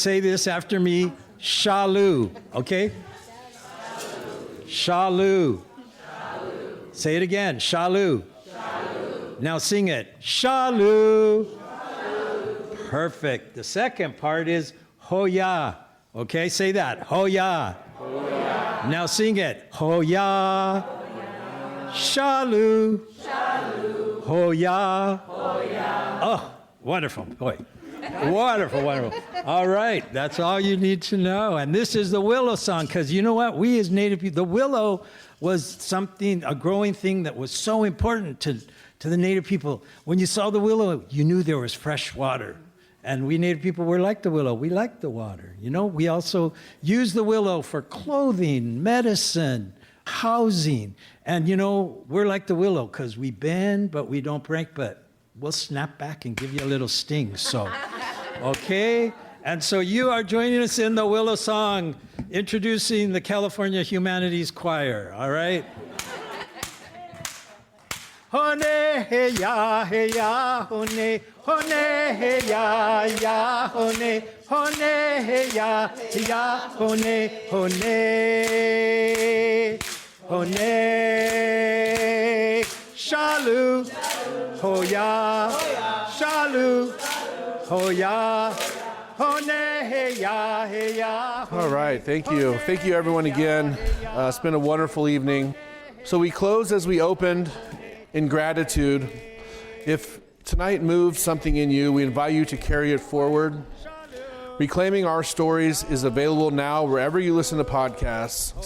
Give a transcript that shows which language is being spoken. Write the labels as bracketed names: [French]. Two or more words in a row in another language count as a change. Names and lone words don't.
[English] Say this after me. Shalu. Okay? Shalu. Say it again. Shalu. Now sing it. Shalu. Perfect. The second part is Hoya. Okay, say that. Hoya. Hoya. Now sing it. Hoya. Shalu. Shalu. Hoya. Hoya. Oh, wonderful. Boy. Wonderful, wonderful. All right, that's all you need to know. And this is the Willow Song, because you know what? We as Native people, the willow was something, a growing thing that was so important to the Native people. When you saw the willow, you knew there was fresh water. And we Native people were like the willow. We like the water. You know, we also use the willow for clothing, medicine, housing. And, you know, we're like the willow because we bend, but we don't break, but we'll snap back and give you a little sting. So, okay? And so you are joining us in the Willow Song, introducing the California Humanities Choir, all right? Hone he ya, hone, hone he ya, hone, hone he ya, hone, hone, shalu, hoya, shalu, hoya, hone he ya. All right, thank you. Thank you everyone again. It's been a wonderful evening. So we close as we opened, in gratitude. If tonight moved something in you, we invite you to carry it forward. Reclaiming Our Stories is available now wherever you listen to podcasts.